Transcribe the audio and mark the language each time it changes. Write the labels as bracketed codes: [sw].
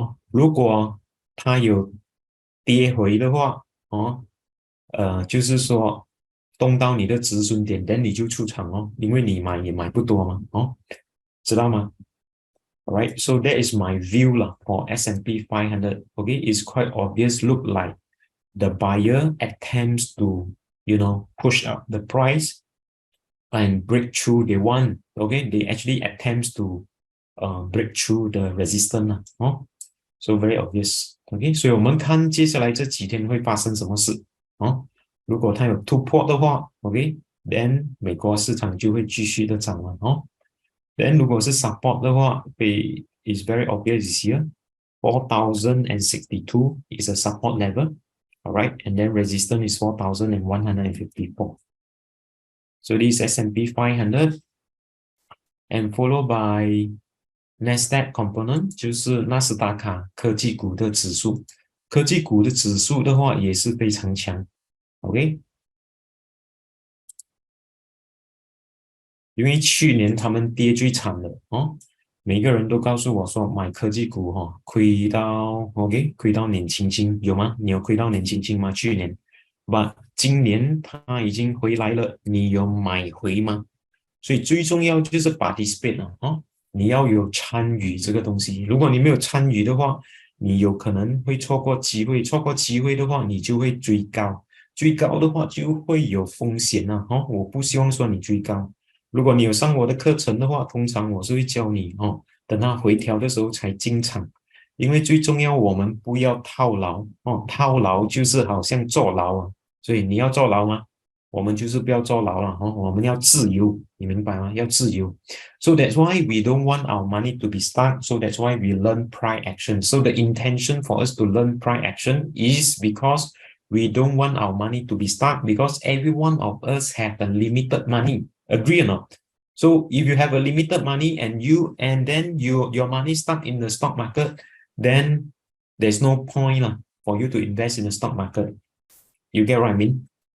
[zh] 如果它有跌回的话就是说动到你的止损点，等你就出场因为你买也买不多嘛知道吗？ [en] Alright, so that is my view lah for S&P 500. Okay, it's quite obvious. Look like the buyer attempts to, push up the price and break through. They want, okay, they actually attempts to, break through the resistance so very obvious. [zh] Okay, 所以我们看接下来这几天会发生什么事如果它有突破的话 OK，then 美国市场就会继续的涨了Then 如果是 support 的话 [en] is very obvious here. 4062 is a support level. Alright, and then resistance is 4154. So this is S&P 500 and followed by Nasdaq component [zh] 就是纳斯达克科技股的指数。科技股的指数的话也是非常强 OK， 因为去年他们跌最惨了每个人都告诉我说买科技股亏到 OK 亏到年轻轻有吗？你有亏到年轻轻吗？去年今年它已经回来了，你有买回吗？所以最重要就是 participate 你要有参与这个东西。如果你没有参与的话，你有可能会错过机会，错过机会的话，你就会追高，追高的话就会有风险我不希望说你追高。如果你有上我的课程的话，通常我是会教你等它回调的时候才进场，因为最重要我们不要套牢套牢就是好像坐牢所以你要坐牢吗？我们就是不要坐牢了我们要自由，你明白吗？要自由。 [en] So that's why we don't want our money to be stuck. So that's why we learn price action. So the intention for us to learn price action is because we don't want our money to be stuck because every one of us have a limited money. Agree or not? So if you have a limited money and then your money stuck in the stock market, then there's no point for you to invest in the stock market. You get what I mean?